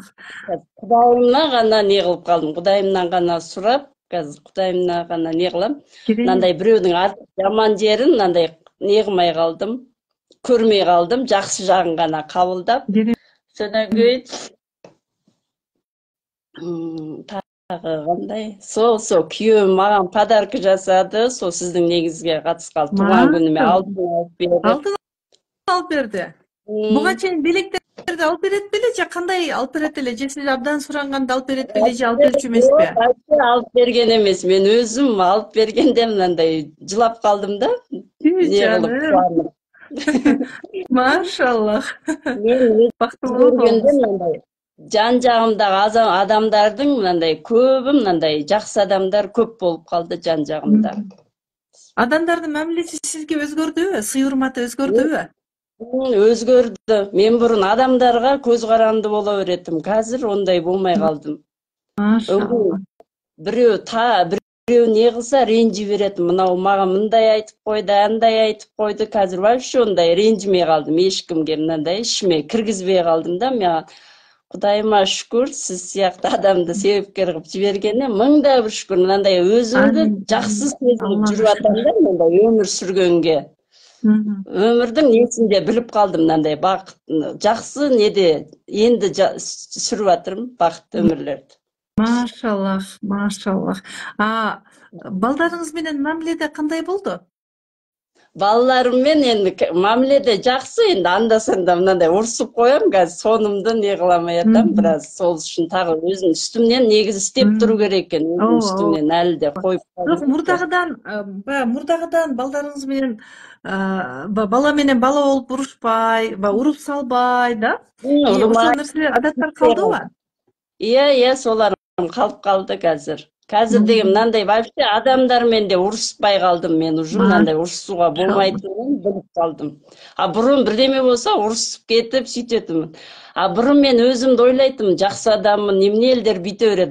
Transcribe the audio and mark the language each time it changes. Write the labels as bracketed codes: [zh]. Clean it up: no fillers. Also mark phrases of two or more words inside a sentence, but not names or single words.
[ky] Кудайымдан гана не кылып калдым, Кудайымдан гана сурап, азыр Кудайымдан гана не кылам. Мындай бирөөнүн жаман жерин мындай не кылмай калдым, көрмөй калдым, жакшы жагын гана кабылдап. Сонан кийин Кандай? [kk] Сол күйөөм маған подарка жасады. Сол сіздің негізге қатысқалы туған күніме [ky] Машалла. [kk] алтын алып берді. [ky] Алтын алып берди. Буга чейин белектерди алып берет беле же кандай алып берет эле? Же сиз абдан суранганда алып берет беле же алып берчү эмеспи? [kk] Вообще алып берген емес. Мен өзім алып бергенде мынандай жылап қалдым да. [ky] Түү [kk] Не қылып [ky] жаным. [kk] қуанып. [ky] Машалла. [kk] Мен [ky] Бактылуу [kk] көргенде [ky] болуңуз. [kk] мынандай жан жағымдағы адамдардың мынандай көбі мынандай жақсы адамдар көп болып қалды жан жағымда. [ky] Адамдардын мамилеси сизге өзгөрдүбү? Сый урматы өзгөрдүбү? Өзгөрдү. [kk] Мен бұрын адамдарға көз қаранды бола беретім. Қазір ондай болмай қалдым. [ky] Машалла. [kk] Біреу не қылса ренжи береді. Мынау маған мындай айтып қойды, андай айтып қойды. Қазір вообще ондай ренжімей қалдым. Ешкімге мынандай ішіме кіргізбей қалдым да. Мен Құдайыма шүкір, сіз сияқты адамды себепкер қылып жібергеніне мыңда бір шүкір. Мынандай өзімді жақсы сезініп жүріп жатамын, мындай өмір сүргенге. Өмірдің несінде біліп қалдым, мынандай бақыт, жақсы неде енді сүріп жатырмын бақытты өмірлерді. [ky] Машаллах, машаллах. Балдарыңыз менен мамиледе кандай болду? [kk] Балаларыммен енді мамиледе жақсы, енді анда-санда мынандай ұрсып қоямын, қазір сонымды не қыламай жатамын біраз. Сол үшін тағы өзім үстімнен негізі істеп тұру керек екен. Өзім үстімнен әлі де қойып қалдым. [ky] Мурдагыдан балдарыңыз менен бала менен бала болуп урушпай, уруп салбай да? Ошол нерселер адаттар калдыбы? [kk] Иә, солар қалып қалды қазір. Қазір деген мынандай вообще адамдармен де ұрыспай қалдым. Мен уже мынандай ұрысуға болмайтынын біліп қалдым. Бұрын бірдеме болса ұрысып кетіп сөйтетімін. Бұрын мен өзімді ойлайтым, жақсы адаммын, немене елдер бүйте береді.